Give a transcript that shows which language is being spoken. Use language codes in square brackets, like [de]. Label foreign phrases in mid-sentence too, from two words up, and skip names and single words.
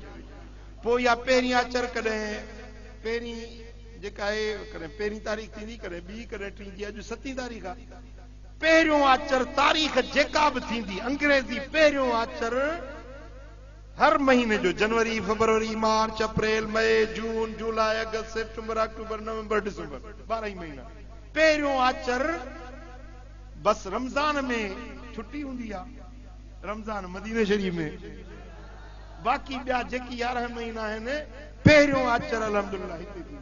[sd] पोइ इहा पहिरीं आचर कॾहिं पहिरीं जेका आहे कॾहिं पहिरीं तारीख़ थींदी, कॾहिं ॿी, कॾहिं टी, जी अॼु 7 तारीख़ आहे। पहिरियों आचर तारीख़ जेका बि थींदी अंग्रेज़ी पहिरियों आचर हर महीने जो, जनवरी, फरवरी, मार्च, अप्रैल, मई, जून, जुलाई, अगस्त, सितंबर, अक्टूबर, नवंबर, दिसंबर, 12 महीना पहिरियों आचर। बस रमज़ान में छुट्टी हूंदी आहे, रमज़ान मदीने शरीफ में, बाक़ी ॿिया जेकी 11 महीना आहिनि पहिरियों आचर अल्हम्दुलिल्लाह हिते थींदी।